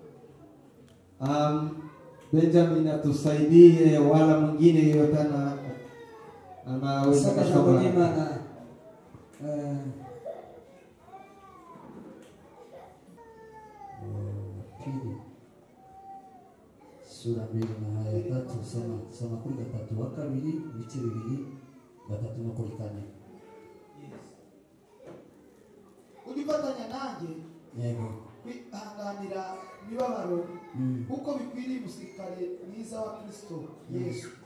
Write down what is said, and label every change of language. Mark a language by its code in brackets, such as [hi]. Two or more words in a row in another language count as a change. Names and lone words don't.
[sw] Benjamin atusaidie, wala mwingine yote anaweza kusoma. Sura 2 na aya 3 [rw] soma kuri 3 wa 2 ibice 2 3 no kuri 4. Udifatanya nanjye Yego. Kwihanganira imibabaro uko bikwiriye umusirikare mwiza wa Kristo Yesu.